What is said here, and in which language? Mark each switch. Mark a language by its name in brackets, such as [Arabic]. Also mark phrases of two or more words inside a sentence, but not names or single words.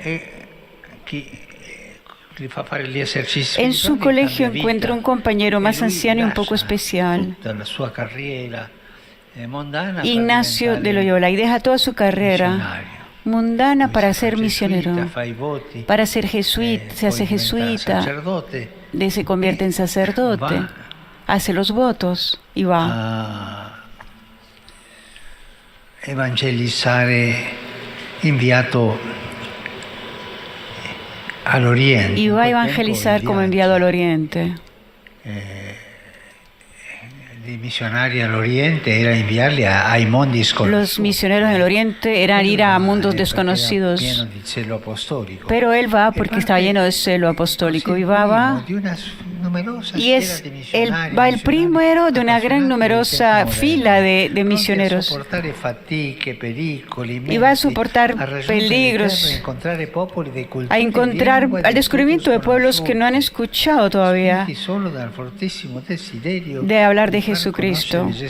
[Spanish] En su colegio encuentra un compañero más anciano y un poco especial, Ignacio de Loyola, y deja toda su carrera mundana para ser misionero, para ser jesuita, se hace jesuita, se convierte en sacerdote, hace los votos y va [Italian] a evangelizzare, inviato al Oriente. [Spanish] Y va a evangelizar como enviado al Oriente. [Italian] I misionari all'Oriente era inviarli ai mondi sconosciuti. [Spanish] Los misioneros en el Oriente eran ir a mundos desconocidos. Pero él va porque estaba lleno de celo apostólico y va. Y va el primero de una gran numerosa fila de misioneros. Y va a soportar peligros, al descubrimiento de pueblos que no han escuchado todavía de hablar de Jesucristo.